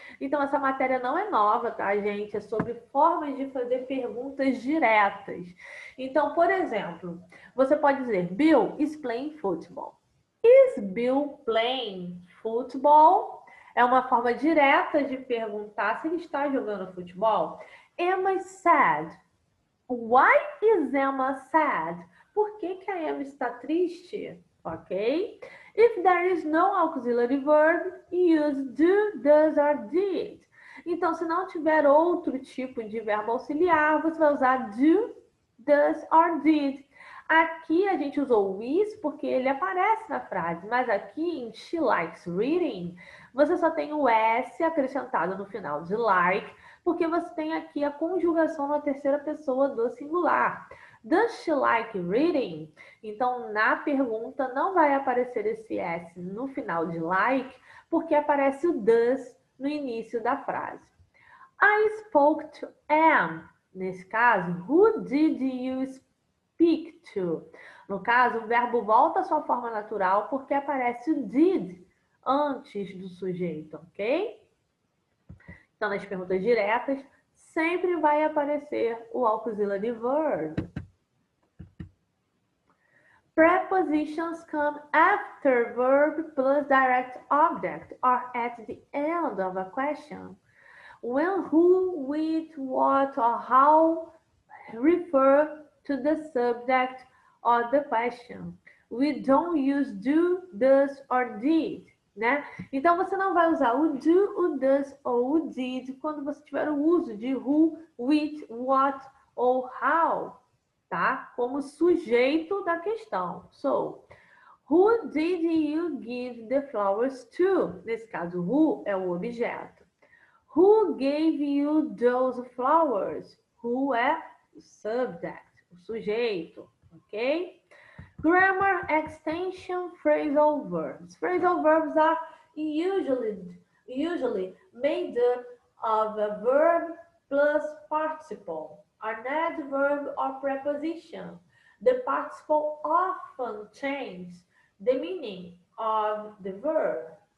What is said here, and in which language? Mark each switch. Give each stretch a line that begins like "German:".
Portuguese: Então, essa matéria não é nova, tá, gente? É sobre formas de fazer perguntas diretas. Então, por exemplo, você pode dizer,
English: Bill is playing football. Is Bill playing football?
Portuguese: É uma forma direta de perguntar se ele está jogando futebol.
English: Emma sad. Why is Emma sad?
Portuguese: Por que a Emma está triste? Ok?
English: If there is no auxiliary verb, use do, does or did.
Portuguese: Então, se não tiver outro tipo de verbo auxiliar, você vai usar do, does or did. Aqui a gente usou is porque ele aparece na frase, mas aqui em
English: She Likes Reading,
Portuguese: você só tem o S acrescentado no final de like, porque você tem aqui a conjugação na terceira pessoa do singular.
English: Does she like reading?
Portuguese: Então, na pergunta não vai aparecer esse S no final de like, porque aparece o does no início da frase.
English: I spoke to Anne.
Portuguese: Nesse caso,
English: who did you speak to?
Portuguese: No caso, o verbo volta à sua forma natural porque aparece o did antes do sujeito, ok? Então, nas perguntas diretas, sempre vai aparecer o auxiliary verb.
English: Prepositions come after verb plus direct object or at the end of a question. When, who, with, what, or how refer to the subject of the question. We don't use do, does, or did.
Portuguese: Né? Então, você não vai usar o do, o does ou o did quando você tiver o uso de who, with, what ou how, tá? Como sujeito da questão.
English: So, who did you give the flowers to?
Portuguese: Nesse caso, who é o objeto.
English: Who gave you those flowers?
Portuguese: Who é o subject, o sujeito, ok?
English: Grammar extension phrasal verbs. Phrasal verbs are usually made up of a verb plus participle, an adverb or preposition. The participle often changes the meaning of the verb.